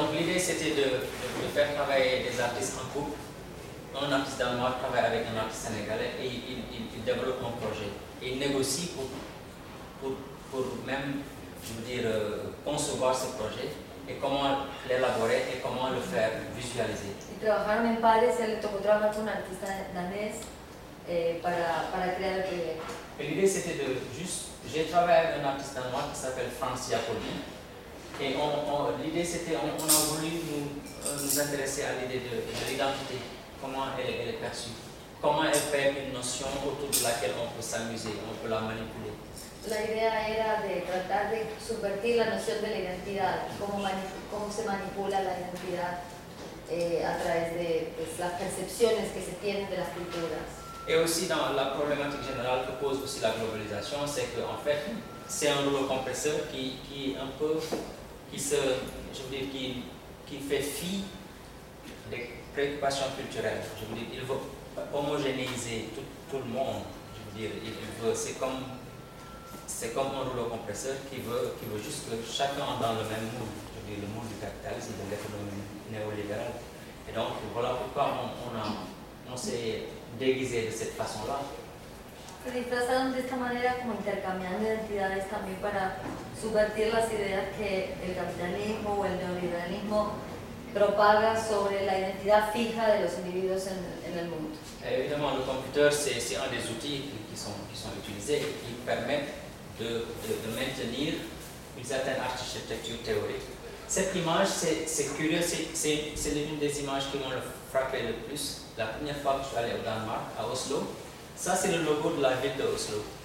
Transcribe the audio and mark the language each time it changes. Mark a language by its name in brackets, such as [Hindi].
[French] Et donc l'idée c'était de faire travailler des artistes en couple. Un artiste danois travaille avec un artiste sénégalais et il développe un projet. Et il négocie pour même, je veux dire, concevoir ce projet. Et comment l'élaborer et comment le faire visualiser. [Spanish] Y trabajaron en pares y le tocó trabajar con un artista danés para crear el proyecto. [French] L'idée c'était de juste, j'ai travaillé avec un artiste danois qui s'appelle Franz Jacobi. Et on a voulu nous intéresser à l'idée de l'identité, comment elle est perçue, comment elle fait une notion autour de laquelle on peut s'amuser, on peut la manipuler. [Spanish] La idea era de tratar de subvertir la noción de la identidad, cómo se manipula la identidad a través de pues, las percepciones que se tienen de las culturas. [French] Y aussi dans la problématique générale que pose aussi la globalisation, c'est que en fait, c'est un rouleau compresseur qui fait fi des préoccupations culturelles. Je veux dire, il veut homogénéiser tout le monde. Je veux dire, c'est comme un rouleau compresseur qui veut juste que chacun entre dans le même moule, je veux dire le moule du capitalisme, de l'économie néolibérale. Et donc voilà pourquoi on s'est déguisé de cette façon-là. [Spanish] Se disfrazaron de esta manera como intercambiando identidades también para subvertir las ideas que el capitalismo o el neoliberalismo propaga sobre la identidad fija de los individuos en el mundo. [French] Et évidemment, le computer c'est un des outils qui sont utilisés qui permettent de maintenir une certaine architecture théorique. Cette image, c'est curieux, c'est l'une des images qui m'ont frappé le plus. La première fois que je suis allé au Danemark, à Oslo, ça c'est le logo de la ville d'Oslo.